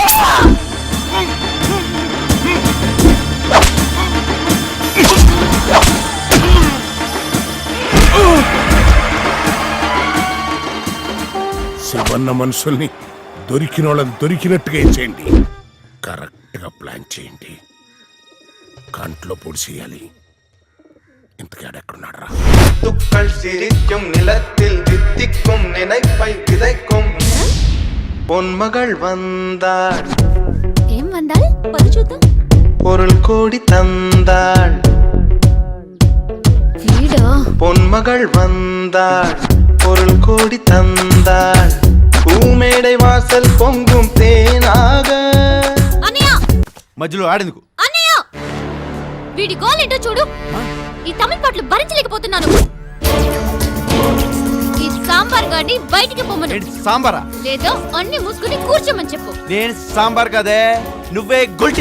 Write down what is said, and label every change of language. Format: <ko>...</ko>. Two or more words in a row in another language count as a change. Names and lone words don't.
<te>శివన్న మనుషుల్ని దొరికిన వాళ్ళని దొరికినట్టుగా ఇచ్చేయండి. కరెక్ట్గా ప్లాన్ చేయండి. కంట్లో పొడిచేయాలి. ఇంతకాడెక్కడున్నాడు రా?</te> <ta>துக்கள் சிரிக்கும் நிலத்தில் தித்திக்கும் நினைப்பை விதைக்கும் பொன்மகள் வந்தாள்.</ta> <te>ఏం వందాల్? పది చూద్దాం.</te> <ta>பொருள் கோடி தந்தாள்.</ta> <te>వీడా?</te> <ta>பொன்மகள் வந்தாள். பொருள் கோடி தந்தாள். பூமேடை வாசல் பொங்கும் தேனாக.</ta> <te>అన్నయ్య మధ్యలో ఆడేందుకు? అన్నయ్య వీడి గోల్ ఏంటో చూడు. ఈ తమిళ పాటలు భరించలేకపోతున్నాను. ఈ సాంబార్ గాని బయటికి పొమ్మను. సాంబారా? లేదో అన్ని మూసుకుని కూర్చోమని చెప్పు. నేను సాంబార్ కదే, నువ్వే గుల్టీ.</te>